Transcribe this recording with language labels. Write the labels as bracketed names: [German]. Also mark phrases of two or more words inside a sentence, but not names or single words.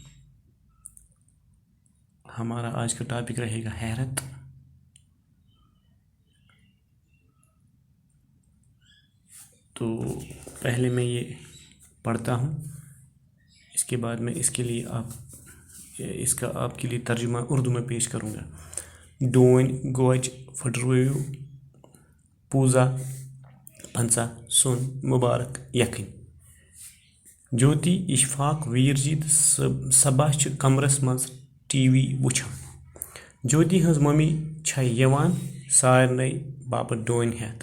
[Urdu] ہمارا آج کا ٹاپک رہے گا حیرت۔ تو پہلے میں یہ پڑھتا ہوں، اس کے بعد میں اس کا آپ کے لیے ترجمہ اردو میں پیش کروں گا۔ [Kashmiri] ڈوٗنۍ گوجہِ پھٕٹرٲوِو پوٗزا پنٛژاہ سۄن مُبارک یکھٕنۍ۔ جوتی، اشفاق، ویر جی تہٕ صبا چھِ کمرس منٛز ٹی وی وٕچھان۔ جوتی ہٕنٛز مٔمی چھےٚ یِوان سارنٕے باپتھ ڈوٗنۍ ہٮ۪تھ۔